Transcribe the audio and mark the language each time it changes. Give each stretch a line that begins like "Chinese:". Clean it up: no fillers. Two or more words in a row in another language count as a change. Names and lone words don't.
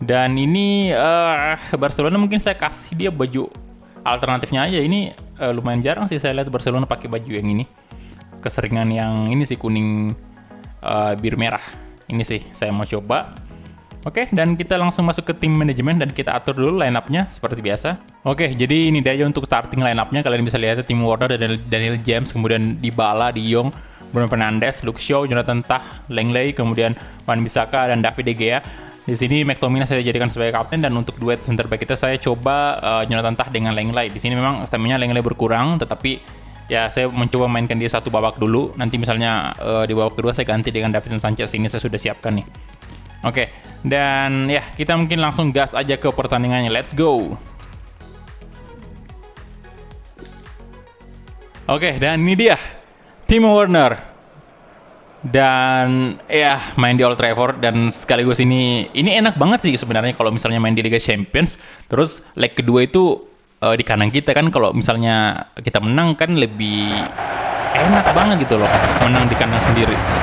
Indonesian: Dan ini Barcelona mungkin saya kasih dia baju alternatifnya aja. Ini lumayan jarang sih saya lihat Barcelona pakai baju yang ini. Keseringan yang ini sih kuning biru merah. Ini sih saya mau coba. Oke, dan kita langsung masuk ke tim manajemen dan kita atur dulu
English: line up-
Indonesian: nya seperti biasa. Oke, jadi ini dia untuk
English: starting line up-
Indonesian: nya. Kalian bisa lihat Timo Werner dan Daniel James, kemudian Dybala, De Jong, Bruno Fernandes, Luke Shaw, Jonathan Tah, Lenglet, kemudian Wan-Bissaka dan David De Gea. Di sini McTominay saya jadikan sebagai kapten, dan untuk duet
English: center back
Indonesian: kita saya coba Jonathan Tah dengan Lenglet. Di sini memang stamina Lenglet berkurang, tetapi ya saya mencoba mainkan dia satu babak dulu. Nanti misalnya di babak kedua saya ganti dengan Davinson Sanchez. Ini saya sudah siapkan nih. Oke, dan ya kita mungkin langsung gas aja ke pertandingannya.
English: Let's go.
Indonesian: Oke, dan ini dia Timo Werner. Dan ya main di Old Trafford, dan sekaligus ini enak banget sih sebenarnya kalau misalnya main di Liga Champions. Terus leg kedua itu di kanan kita kan, kalau misalnya kita menang kan lebih enak banget gitu loh, menang di kandang sendiri.